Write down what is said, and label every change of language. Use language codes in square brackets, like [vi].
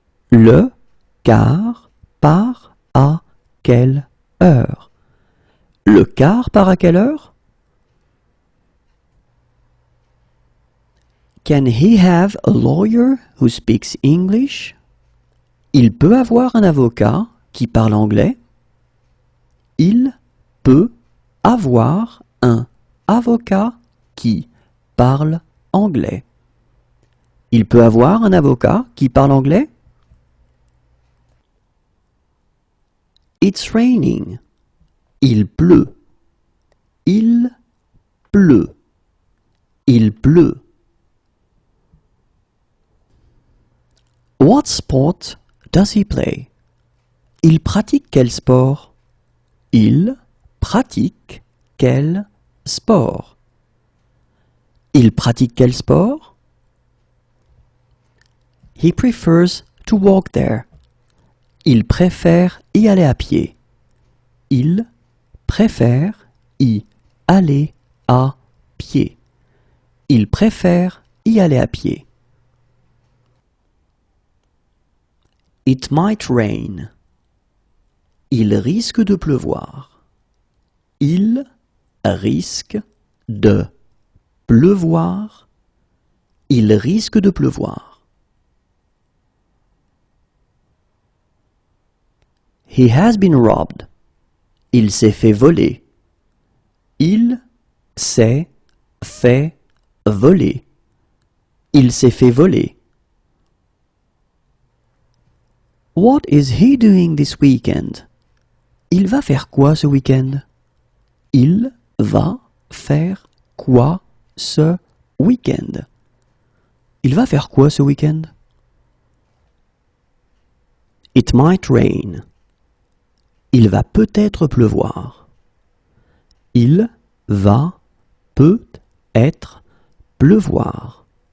[fr] Le car part à quelle heure? Le car part à quelle heure? [en] Can he have a lawyer who speaks English? [fr] Il peut avoir un avocat qui parle anglais? Il peut avoir un avocat qui parle anglais. Il peut avoir un avocat qui parle anglais? [en] It's raining. [fr] Il pleut. Il pleut. Il pleut. [en] What sport does he play? [fr] Il pratique quel sport? Il pratique quel sport? Il pratique quel sport? [en] He prefers to walk there. [fr] Il préfère y aller à pied. Il préfère y aller à pied. Il préfère y aller à pied. [en] It might rain. [fr] Il risque de pleuvoir. Il risque de pleuvoir. Il risque de pleuvoir. [en] He has been robbed. [fr] Il s'est fait voler. Il s'est fait voler. Il s'est fait voler. [en] What is he doing this weekend? [fr] Il va faire quoi ce week-end? Il va faire quoi ce week-end? Il va faire quoi ce week-end? [en] It might rain. [fr] Il va peut-être pleuvoir. Il va peut-être pleuvoir.